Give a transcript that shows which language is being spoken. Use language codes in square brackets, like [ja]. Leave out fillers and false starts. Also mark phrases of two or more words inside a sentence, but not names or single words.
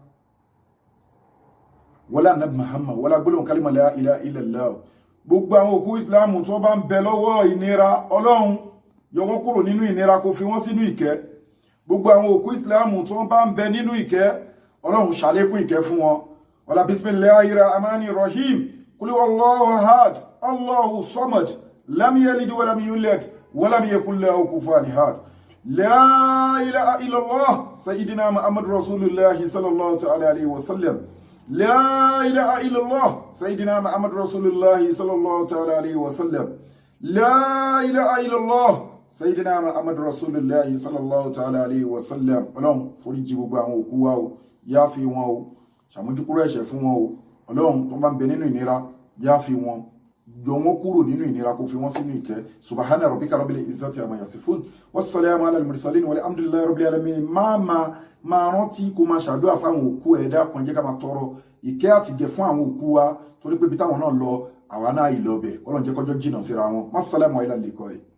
[ar] ولا نبي محمد، ولا [yo] gbólóhùn kálímà [ar] لا إله إلا الله. [yo] Gbogbo àwọn òkú ìsìláàmù tó bá ń bẹ lọ́wọ́ ìnira, Ọlọ́run yọ wọ́n kúrò nínú ìnira, kó fi wọ́n sínú ìkẹ́. Gbogbo àwọn òkú ìsìláàmù tó bá ń bẹ nínú ìkẹ́, Ọlọ́run ṣàlékún ìkẹ́ fún wọn. [ar] ولا بسم الله الرحمن الرحيم. قل هو الله أحد، الله الصمد، لم يلد ولم يولد ولم يكن له كفوا أحد. لا إله إلا الله سيدنا محمد رسول الله صلى الله تعالى عليه وسلم. لا إله إلا الله سيدنا محمد رسول الله صلى الله تعالى عليه وسلم. لا إله إلا الله سيدنا محمد رسول الله صلى الله تعالى عليه وسلم. [yo] Ọlọ́run foríjì gbogbo àwọn òkú wa o, yá fi wọn o, ṣàmójúkúrò ẹ̀ṣẹ̀ fún wọn o. Ọlọ́run tó bá ń bẹ nínú ìnira, yá fi wọn, yọ wọn kúrò nínú ìnira, kó fi wọn sínú ìkẹ́. [ar] سبحان ربك رب العزة عما يصفون، والسلام على المرسلين والحمد لله رب العالمين. [yo] Máa rántí kó máa ṣàdúrà fáwọn òkú ẹ̀dá kan, jẹ́ ká máa tọrọ ìkẹ́ àti ìgẹ̀ fún àwọn òkú wa, torí pé bí táwọn náà lọ, àwa náà ìlọbẹ̀. Ọlọ́run jẹ́ kọjọ́ jìnnà síra wọn. [ar] والسلام على اللقاء.